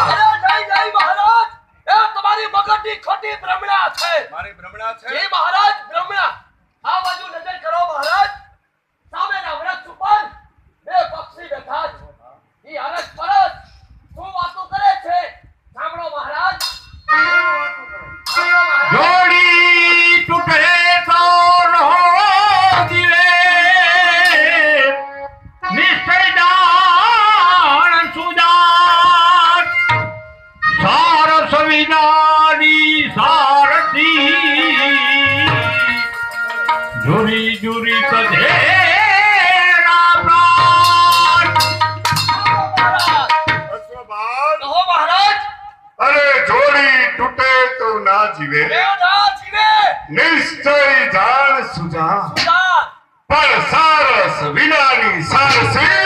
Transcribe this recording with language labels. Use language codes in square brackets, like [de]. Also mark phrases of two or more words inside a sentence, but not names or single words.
[gu] અરે નહીં મહારાજ, એ તમારી મગજની ખોટી ભ્રમણા છે. મારી ભ્રમણા છે. જી મહારાજ, ભ્રમણા. આ બાજુ નજર કરો મહારાજ. સામેના વૃક્ષ ઉપર બે પક્ષી બેઠા છે. ઈ અરસ પરસ શું વાતો કરે છે સાંભળો મહારાજ. સાંભળો મહારાજ. જોડી તૂટે તો ન હો દિલે નિશ્ચય જાણ સુજાણ સારસ વિનાની સારથી જુરી જુરી કધે અશ્વપાલ કહો મહારાજ. અરે જોડી તૂટે તો ના જીવે એ ના જીવે. નિશ્ચય જાણ સુજા સુજાન. પણ સારસ વિનાની સારસી